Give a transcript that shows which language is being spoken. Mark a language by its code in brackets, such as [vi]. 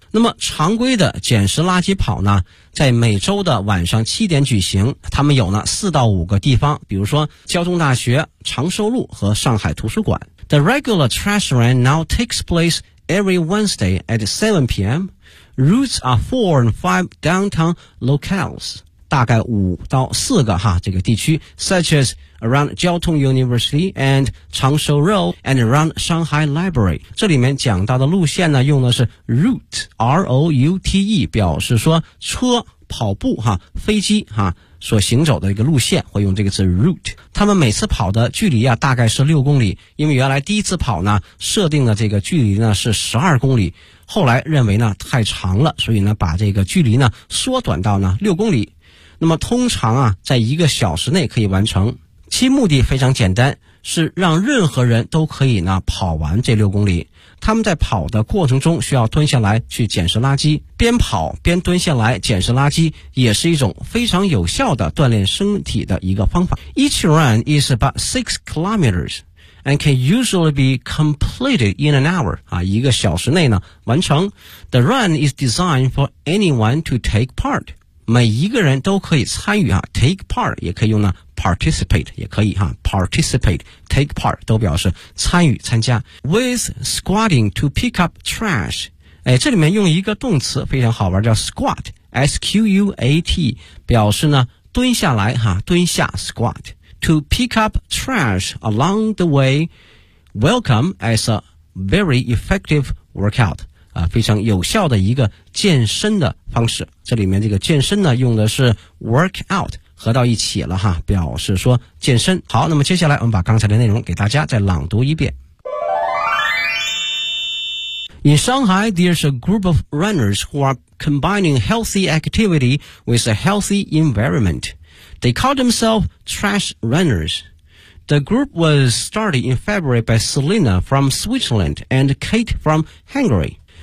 [zh] 那么常规的捡拾垃圾跑呢，在每周的晚上七点举行，他们有呢四到五个地方，比如说交通大学、长寿路和上海图书馆。 [en] The regular trash run now takes place every Wednesday at 7 p.m. Routes are 4 and 5 downtown locales, [zh] 大概五到四个哈这个地区 [en] ,such as around 交通 University and 长寿 Road and around Shanghai Library. [zh] 这里面讲到的路线呢用的是 route, R-O-U-T-E, 表示说车跑步哈飞机哈所行走的一个路线，会用这个字 route。他们每次跑的距离啊大概是6公里，因为原来第一次跑呢设定的这个距离呢是12公里，后来认为呢太长了，所以呢把这个距离呢缩短到呢6公里。那么通常啊在一个小时内可以完成，其目的非常简单，是让任何人都可以呢跑完这6公里。他们在跑的过程中需要蹲下来去捡拾垃圾，边跑边蹲下来捡拾垃圾也是一种非常有效的锻炼身体的一个方法。 [en] Each run is about 6 kilometers and can usually be completed in an hour、 [zh] 啊、一个小时内呢完成。 [en] The run is designed for anyone to take part, [zh] 每一个人都可以参与、啊、take part 也可以用呢Participate 也可以哈 ，participate, take part 都表示参与、参加。 [en] With squatting to pick up trash, [zh] 哎，这里面用一个动词非常好玩，叫 squat, S-Q-U-A-T, 表示呢蹲下来哈，蹲下 [en] squat to pick up trash along the way. Welcome as a very effective workout. [zh] 啊、非常有效的一个健身的方式。这里面这个健身呢用的是 workout, 合到一起了哈，表示说健身。好，那么接下来我们把刚才的内容给大家再朗读一遍。 [en] In Shanghai, there's a group of runners who are combining healthy activity with a healthy environment. They call themselves trash runners. The group was started in February by Selena from Switzerland and Kate from Hungary.